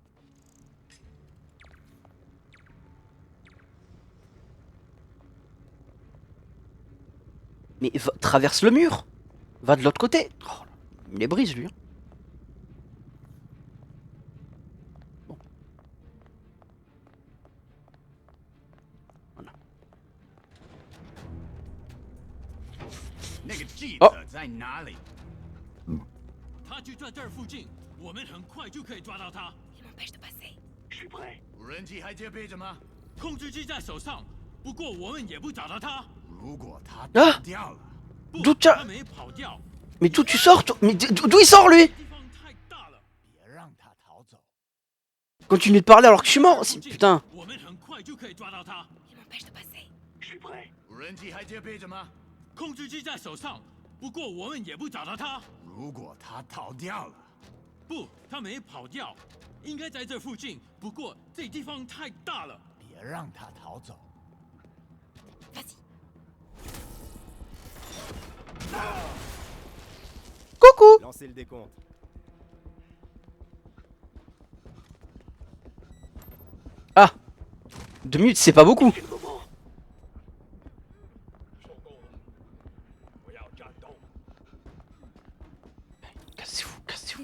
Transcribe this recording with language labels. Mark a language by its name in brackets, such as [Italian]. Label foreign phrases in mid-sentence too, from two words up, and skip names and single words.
[French] Mais traverse le mur. Va de l'autre côté. Oh, il les brise lui. Bon. Voilà. [Chinese] 那个记哦者在哪里？他就在这儿附近，我们很快就可以抓到他。 [French] Il m'empêche de passer. Je suis prêt. [Chinese] 无人机还戒备着吗？控制机在手上，不过我们也不找到他。如果他 Ah 逃掉了， [French] D'où tu... [Chinese] 他没跑掉， [French] Mais d'où tu sors toi? Mais d'où il sort lui? [Chinese] 地方太大了。别让他逃走。 [French] Continue de parler alors que je suis mort. Putain. [Chinese] 我们很快就可以抓到他。 [French] Il m'empêche de passer. Je suis prêt. [Chinese] 无人机还戒备着吗？控制机在手上，不过我们也不找到他。如果他逃掉了，不，他没跑掉，应该在这附近。不过这地方太大了。别让他逃走。 [French] Vas-y. Coucou. Lancez le décompte. Ah. 2 minutes c'est pas beaucoup. Cassez-vous, cassez-vous.